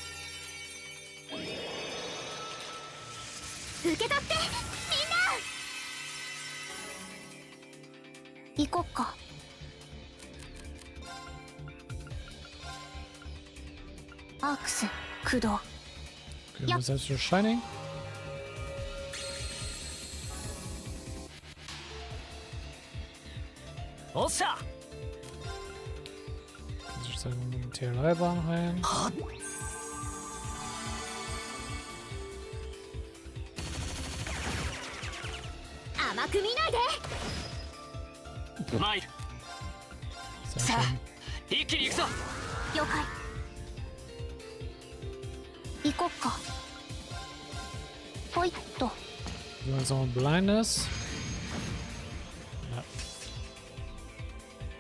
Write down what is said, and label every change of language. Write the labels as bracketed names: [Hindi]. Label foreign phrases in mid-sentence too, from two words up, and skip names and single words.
[Japanese] 受け取ってみんな。行こっか。アークス駆動。 [German] Okay, was heißt für Shining? [Japanese] おっしゃ。 [German] Ich sage mal in die TLI-Bahn rein. [Japanese] はっ。甘く見ないで。参る。 [German] Sehr [Japanese] さあ [German] schön. [Japanese] 一気に行くぞ。了解。行こっか。ほいっと。 [German] Wenn man jetzt noch blind ist. Ja.